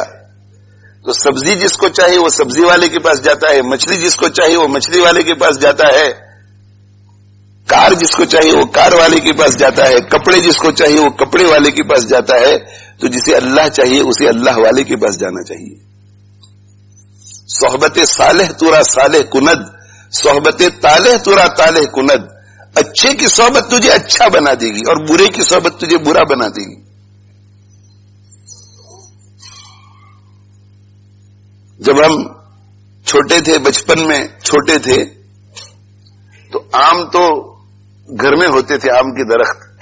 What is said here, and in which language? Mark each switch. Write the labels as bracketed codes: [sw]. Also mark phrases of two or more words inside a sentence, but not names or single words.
[ur] تو سبزی جس کو چاہیے وہ سبزی والے کے پاس جاتا ہے, مچھلی جس کو چاہیے وہ مچھلی والے کے پاس جاتا ہے, کار جس کو چاہیے وہ کار والے کے پاس جاتا ہے, کپڑے جس کو چاہیے وہ کپڑے والے کے پاس جاتا ہے. تو جسے اللہ چاہیے اسے اللہ والے کے پاس جانا چاہیے. [fa] صحبت صالح تورا صالح کند, صحبت طالح تورا طالح کند. [ur] اچھے کی صحبت تجھے اچھا بنا دے گی اور برے کی صحبت تجھے برا بنا دے گی. جب ہم چھوٹے تھے, بچپن میں چھوٹے تھے, تو آم تو گھر میں ہوتے تھے, آم کے درخت.